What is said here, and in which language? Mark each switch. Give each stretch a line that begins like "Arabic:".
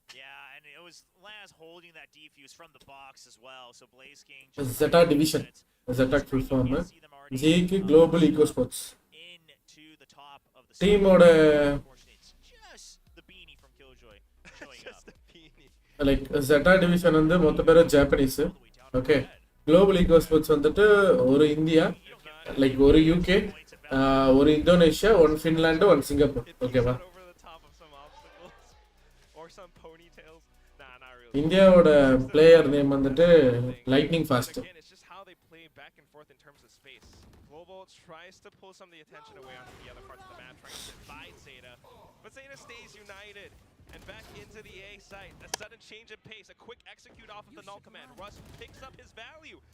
English: Yeah, and it was Laz holding that defuse from the box as well. So Blaze King. ZETA division. ZETA full form. G க்கு Global Esports. Into the top of the Team oda It's just the beanie from Killjoy showing up. Just a peony.
Tamil: like ZETA division வந்து மொத்த பேரும் Japanese. Okay. Global Esports வந்துட்டு ஒரு India, like ஒரு UK, ஒரு Indonesia, ஒரு Finland, ஒரு Singapore. ஓகேவா?
English: Over the top of some obstacles or some ponytails. Nah, not really.
Tamil: இந்தியாவோட பிளேயர் நேம் வந்துட்டு lightning fast.
English: Again, it's just how they play back and forth in terms of space. Global tries to pull some of the attention away onto the other parts of the map, trying to divide ZETA. But ZETA stays united. And back into the A site. A sudden change in pace. A quick execute off of the null command. Russ picks up his value.